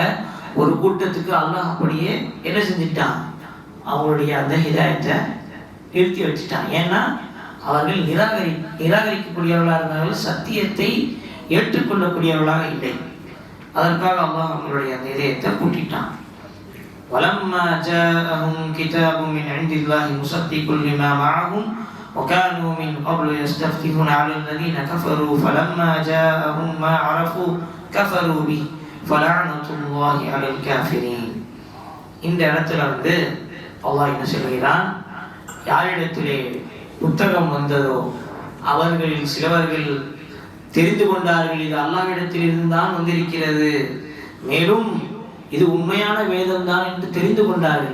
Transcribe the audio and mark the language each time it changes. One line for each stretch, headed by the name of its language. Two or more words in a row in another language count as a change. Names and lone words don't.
Tamil: ஒரு கூட்டத்துக்கு அல்லாஹ் அப்படியே என்ன செஞ்சுட்டான்? அவங்களுடைய அந்த ஹிதாயத்தை நிறுத்தி வச்சுட்டான். ஏன்னா அவர்கள் நிராகரிக்கக்கூடியவர்களாக இருந்தார்கள், சத்தியத்தை ஏற்றுக்கொள்ளக்கூடியவர்களாக இல்லை. அதற்காக அல்லாஹ் அவங்களுடைய அந்த இதயத்தை பூட்டிட்டான்.
Arabic: وَلَمَّا جَاءَهُمْ كِتَابٌ مِّنْ عِندِ اللَّهِ مُصَدِّقٌ لِمَا مَعَهُمْ وَكَانُوا مِنْ قَبْلُ يَسْتَفْتِحُونَ عَلَى الَّذِينَ كَفَرُوا فَلَمَّا جَاءَهُمْ مَا عَرَفُوا كَفَرُوا بِهِ فَلَعْنَةُ اللَّهِ عَلَى الْكَافِرِينَ.
Tamil: இந்த இடத்துல அல்லாஹ் என்ன சொல்கிறான்? யாரிடத்திலே புத்தகம் வந்ததோ அவர்களில் சிலவர்கள் தெரிந்து கொண்டார்கள், இது அல்லாஹ்விடத்தில் இருந்தான் வந்திருக்கிறது, மேலும் இது உண்மையான வேதம் தான் என்று தெரிந்து கொண்டார்கள்.